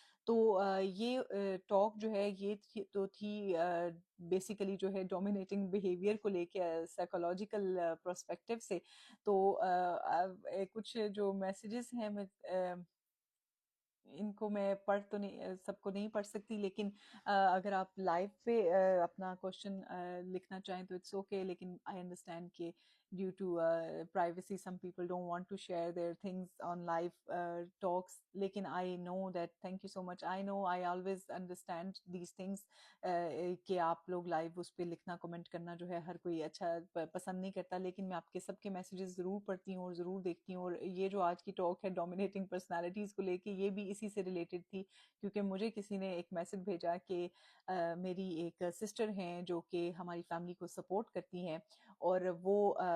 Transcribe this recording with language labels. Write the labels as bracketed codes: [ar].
[ur] تو یہ ٹاک جو ہے یہ تو تھی بیسیکلی جو ہے ڈومینیٹنگ بیہیویئر کو لے کے سائیکولوجیکل پرسپیکٹیو سے. تو کچھ جو میسیجز ہیں میں ان کو میں پڑھ تو نہیں سب کو نہیں پڑھ سکتی، لیکن اگر آپ لائیو پہ اپنا کوشچن لکھنا چاہیں تو [en] It's okay. لیکن I understand کہ due to privacy some people don't want to share their things on live talks. لیکن I know that thank you so much. I know I always understand these things [ur] کہ آپ لوگ live اس پہ لکھنا comment کرنا جو ہے ہر کوئی اچھا پسند نہیں کرتا، لیکن میں آپ کے سب کے میسیجز ضرور پڑھتی ہوں اور ضرور دیکھتی ہوں. اور یہ جو آج کی ٹاک ہے ڈومینیٹنگ پرسنالٹیز کو لے کے، یہ بھی اسی سے ریلیٹڈ تھی، کیونکہ مجھے کسی نے ایک میسج بھیجا کہ میری ایک سسٹر ہیں جو کہ ہماری فیملی کو سپورٹ کرتی ہیں، اور وہ